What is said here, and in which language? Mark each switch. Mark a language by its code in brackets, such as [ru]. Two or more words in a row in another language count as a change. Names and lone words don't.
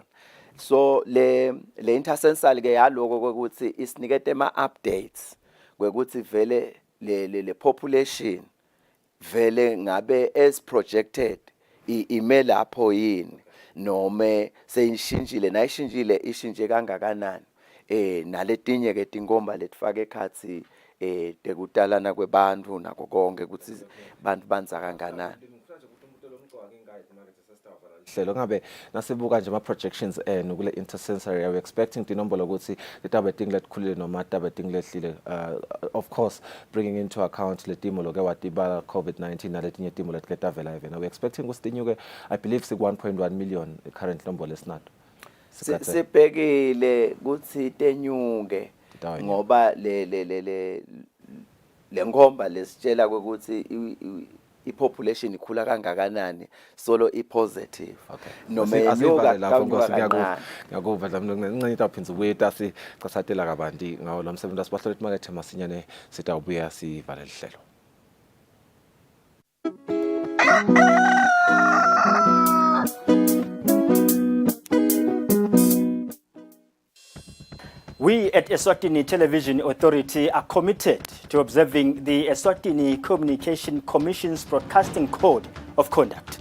[ss] so le intersensory ke yaloko ukuthi isinikete ama updates kwekuthi vele le population vele ngabe [en] as projected [ss] ime lapho yini noma seyishintshile nayishintshile ishintshe kangakanani naletinye ke tinkomba letifake ekhathi tekutalana kwebantu nako konke ukuthi bantu banza kanganani hlelo ngabe nasibuka nje ama projections nokule intersensory [en] are expecting [ss] tinombolo ukuthi litabe tingletkhulile noma tabe tinglehlile [en] of course bringing into account [ss] letimo loke watibala COVID-19 naletinye timo letiketavela [en] even we expecting [ss] kusitinyuke [en] I believe [ss] sik 1.1 million current nombolo esinato sibhekile ukuthi tenyuke ngoba le ngomba lesitshela ukuthi population ikhula kangakanani solo positive noma enyuka ngakuva dlamlo ngincane aphinza ubuye sicasatela kabanti ngawo lo msebenzi asibahlola market masinyane sitawubuya sivale lihlelo. [en] We at Eswatini Television Authority are committed to observing the Eswatini Communication Commission's Broadcasting Code of Conduct.